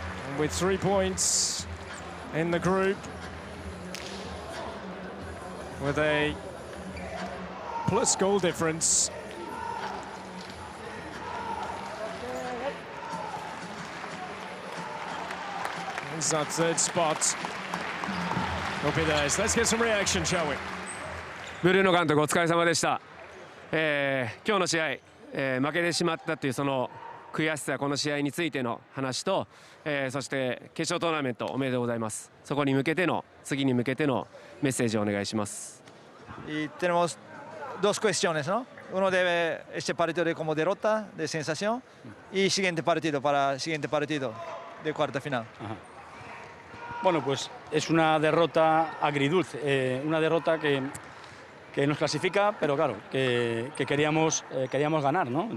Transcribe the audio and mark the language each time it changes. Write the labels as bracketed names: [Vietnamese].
[English] And with 3 points in the group, with a plus goal difference, it's that third spot will be theirs. Let's get some reaction, shall we? [Japanese] ブルーノ監督お疲れ様でした。今日の試合、負けてしまったというその悔しさ、この試合についての話と、そして決勝トーナメントおめでとうございます。そこに向けての次に向けてのメッセージをお願いします。 [Spanish] Y tenemos dos cuestiones, ¿no? Uno de este partido de como derrota, de sensación, y siguiente partido para siguiente partido de cuarta final. Ajá. Bueno, pues es una derrota agridulce, una derrota que nos clasifica, pero claro, que queríamos ganar, ¿no?